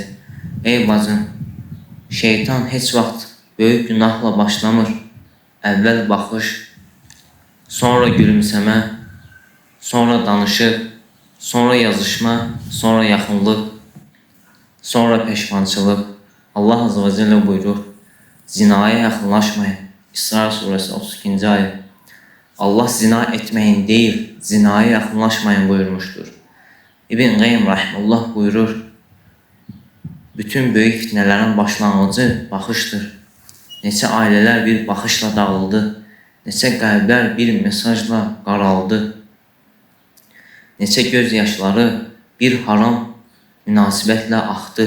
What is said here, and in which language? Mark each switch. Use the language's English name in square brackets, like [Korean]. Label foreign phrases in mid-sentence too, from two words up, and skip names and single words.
[Azerbaijani] Ey bacım, şeytan heç vaxt böyük günahla başlamır. Əvvəl baxış, sonra gülümsəmə, sonra danışıq, sonra yazışma, sonra yaxınlıq, sonra peşmançılıq. Allah [Arabic] عز وجل [Azerbaijani] buyurur: zinaya yaxınlaşmayın. İsra suresi 32. ayet. Allah zina etməyin deyil, zinaya yaxınlaşmayın buyurmuşdur. İbn Qayyim rahimehullah buyurur: bütün böyük fitnələrin başlanğıcı baxışdır. Neçə ailələr bir baxışla dağıldı, neçə qəlblər bir mesajla qaraldı, neçə göz yaşları bir haram münasibətlə axdı.